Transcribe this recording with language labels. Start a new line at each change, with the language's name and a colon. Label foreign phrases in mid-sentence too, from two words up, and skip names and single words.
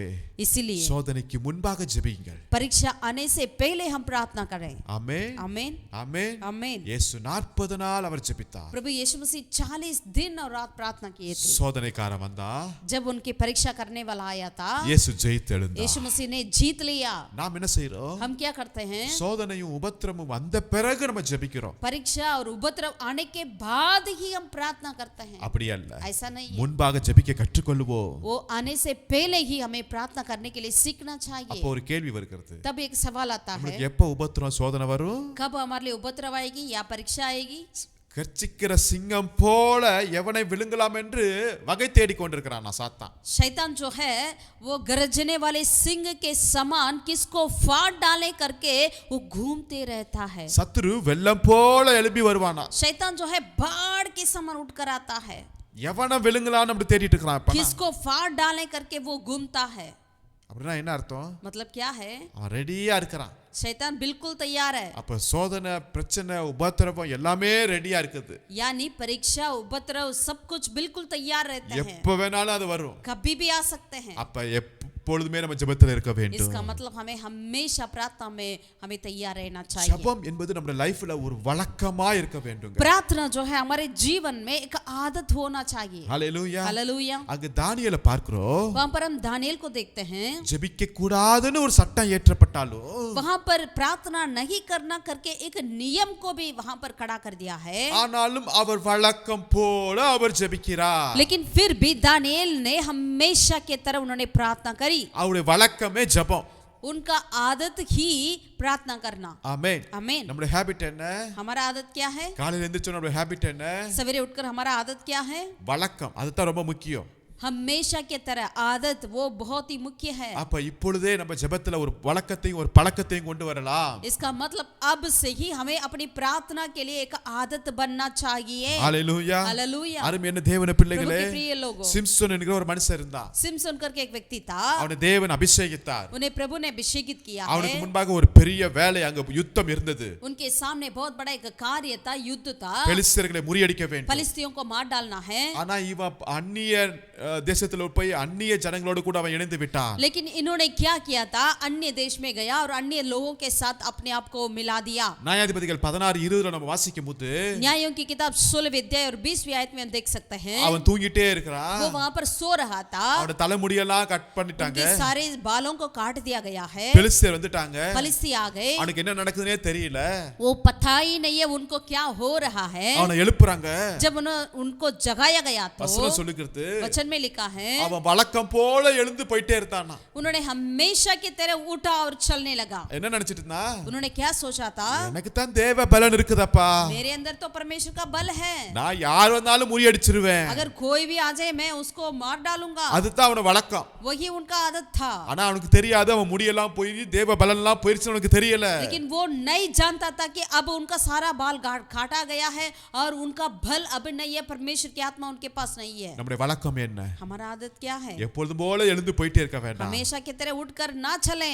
Hindi: इसीलिए
Tamil: சோதனைக்கு முன்பாக ஜெபியுங்கள்.
Hindi: परीक्षा आने से पहले हम प्रार्थना करें.
Tamil: ஆமென்,
Hindi: आमीन,
Tamil: ஆமென்.
Hindi: आमीन.
Tamil: இயேசு 40 நாள் அவர் ஜெபித்தார்.
Hindi: प्रभु यीशु मसीह 40 दिन और रात प्रार्थना किए थे.
Tamil: சோதனைக்காரன் வந்தா
Hindi: जब उनकी परीक्षा करने वाला आया था,
Tamil: இயேசு ஜெயித்து எழுந்தார்.
Hindi: यीशु मसीह ने जीत लिया.
Tamil: நாம் என்ன செய்றோம்?
Hindi: हम क्या करते हैं?
Tamil: சோதனையும் உபத்திரமும் வந்த பிறகு நம்ம ஜெபிக்கிறோம்.
Hindi: परीक्षा और उपद्रव आने के बाद ही हम प्रार्थना करते हैं.
Tamil: அப்படி அல்ல.
Hindi: ऐसा नहीं है.
Tamil: முன்பாக ஜெபிக்க கற்றுக்கொள்வோம்.
Hindi: वो आने से पहले ही हमें प्रार्थना करने के लिए सीखना चाहिए.
Tamil: அப்போ ஒரு கேள்வி வருகிறது.
Hindi: तब एक सवाल आता है,
Tamil: நமக்கு எப்ப உபத்திரம் சோதனை வரும்?
Hindi: कब हमारे लिए उपद्रव आएगी या परीक्षा आएगी?
Tamil: கர்ச்சிக்கிற சிங்கம் போல எவனை விழுங்கலாம் என்று வகை தேடிக் கொண்டிருக்கிறான் சாத்தான்.
Hindi: शैतान जो है वो गरजने वाले सिंह के समान किसको फाड़ डाले करके वो घूमते रहता है.
Tamil: சத்துரு வெள்ளம் போல எழுப்பி வருவானா.
Hindi: शैतान जो है बाढ़ के समान उठकर आता है.
Tamil: எவனை விழுங்கலாம்னு அப்படி தேடிட்டு இருக்கிறான்.
Hindi: किसको फाड़ डाले करके वो घूमता है.
Tamil: அப்ப அப்படின்னா என்ன அர்த்தம்?
Hindi: मतलब क्या है?
Tamil: அவன் ரெடியா இருக்கிறான்.
Hindi: शैतान बिल्कुल तैयार है,
Tamil: அப்ப சோதனை, பிரச்சனை, உபத்திரவம் எல்லாமே ரெடியா இருக்குது.
Hindi: यानी परीक्षा उपद्रव सब कुछ बिल्कुल तैयार रहते हैं,
Tamil: எப்ப வேணாலும் அது வரும்.
Hindi: कभी भी आ सकते हैं.
Tamil: அப்ப எப்பொழுதுமே நம்ம ஜெபத்துல இருக்க வேண்டும்.
Hindi: इसका मतलब हमें हमेशा प्रार्थना में हमें तैयार रहना चाहिए.
Tamil: ஜெபம் என்பது நம்ம லைஃப்ல ஒரு வழக்கமா இருக்க வேண்டுங்க.
Hindi: प्रार्थना जो है हमारे जीवन में एक आदत होना चाहिए.
Tamil: ஹalleluya.
Hindi: हालेलुया.
Tamil: அங்க தானியேலை பார்க்கிறோம்.
Hindi: वहां पर हम दानियेल को देखते हैं,
Tamil: ஜெபிக்க கூடாதுன்னு ஒரு சட்டம் ஏற்றப்பட்டாலும்
Hindi: वहां पर प्रार्थना नहीं करना करके एक नियम को भी वहां पर खड़ा कर दिया है,
Tamil: ஆனாலும் அவர் வழக்கம் போல அவர் ஜெபிக்கிறார்.
Hindi: लेकिन फिर भी दानियेल ने हमेशा की तरह उन्होंने प्रार्थना करी.
Tamil: அவருடைய வழக்கமே ஜெபம்.
Hindi: उनका आदत ही प्रार्थना करना.
Tamil: ஆமென்.
Hindi: आमीन.
Tamil: நம்மளுடைய ஹாபிட் என்ன?
Hindi: हमारा आदत क्या है?
Tamil: காலையில எந்திரச்ச நம்மளுடைய ஹாபிட் என்ன?
Hindi: सवेरे उठकर हमारा आदत क्या है?
Tamil: வழக்கம். அதுதான் ரொம்ப முக்கியம்.
Hindi: हमेशा की तरह आदत वो बहुत ही मुख्य है.
Tamil: அப்ப இப்பொழுதே நம்ம ஜெபத்துல ஒரு வழக்கத்தையும் ஒரு பழக்கத்தையும் கொண்டு வரலாம்.
Hindi: इसका मतलब अब से ही हमें अपनी प्रार्थना के लिए एक आदत बनना चाहिए.
Tamil: ஹalleluya.
Hindi: हालेलुया.
Tamil: அருமையான தேவனுடைய
Hindi: प्रभु
Tamil: பிள்ளைகளே,
Hindi: के प्रिय लोगों,
Tamil: சிம்சோன் என்கிற ஒரு மனுஷன் இருந்தான்.
Hindi: सिमसोन करके एक व्यक्ति था,
Tamil: அவனை தேவன் அபிஷேகித்தார்.
Hindi: उन्हें प्रभु ने अभिषेकित किया
Tamil: அவனுக்கு
Hindi: है.
Tamil: முன்பாக ஒரு பெரிய வேலை, அங்க யுத்தம் இருந்தது.
Hindi: उनके सामने बहुत बड़ा एक कार्य था, युद्ध था,
Tamil: பெலிஸ்தர்களை முறியடிக்க வேண்டும்.
Hindi: फलिस्तियों को मार डालना है.
Tamil: ஆனா இவன் அந்நிய தேசத்துல போய் அந்நிய ஜனங்களோடு கூட அவன் இணைந்து விட்டான்.
Hindi: लेकिन इन्होंने क्या किया था? अन्य देश में गया और अन्य लोगों के साथ अपने आप को मिला दिया.
Tamil: நியாயாதிபதிகள் 16:20 நம்ம வாசிக்கும் போது
Hindi: न्यायों की किताब 16 अध्याय और 20वीं आयत में हम देख सकते हैं,
Tamil: அவன் தூங்கிட்டே இருக்கிறான்.
Hindi: वो वहां पर सो रहा था,
Tamil: அவனோட தலைமுடியெல்லாம் கட் பண்ணிட்டாங்க.
Hindi: उनके सारे बालों को काट दिया गया है.
Tamil: பெலிஸ்தர் வந்துட்டாங்க.
Hindi: फलिस्ती आ गए,
Tamil: அவனுக்கு என்ன நடக்குதுன்னே தெரியல.
Hindi: वो पता ही नहीं है उनको क्या हो रहा है.
Tamil: அவனை எழுப்புறாங்க.
Hindi: जब उनको जगाया गया तो
Tamil: வசனம் சொல்லுகிறது,
Hindi: वचन में लिखा है,
Tamil: அவன் வழக்கம் போல எழுந்து போயிட்டே இருந்தானா.
Hindi: उन्होंने हमेशा की तरह उठा और चलने लगा.
Tamil: என்ன நினைச்சிட்டு இருந்தா?
Hindi: उन्होंने क्या सोचा था?
Tamil: எனக்கு தான் தேவ பலன் இருக்குதப்பா,
Hindi: मेरे अंदर तो परमेश्वर का बल है,
Tamil: நான் யார் வந்தாலும் முறியடிச்சிருவேன்.
Hindi: अगर कोई भी आ जाए मैं उसको मार डालूंगा.
Tamil: அதுதான் அவன வழக்கம்.
Hindi: वही उनका आदत था.
Tamil: ஆனா அவனுக்கு தெரியாது, அவன் முடியெல்லாம் போய் தேவ பலன்லாம் போயிருச்சு அவனுக்கு தெரியல.
Hindi: लेकिन वो नहीं जानता था कि अब उनका सारा बाल काटा गया है और उनका बल अब नहीं है, परमेश्वर की आत्मा उनके पास नहीं है.
Tamil: நம்முடைய வழக்கம் என்ன?
Hindi: हमारा आदत क्या है?
Tamil: எப்பொழுதும் போல எழுந்து போயிட்டே இருக்க வேண்டாம்.
Hindi: हमेशा की तरह उठकर ना चलें.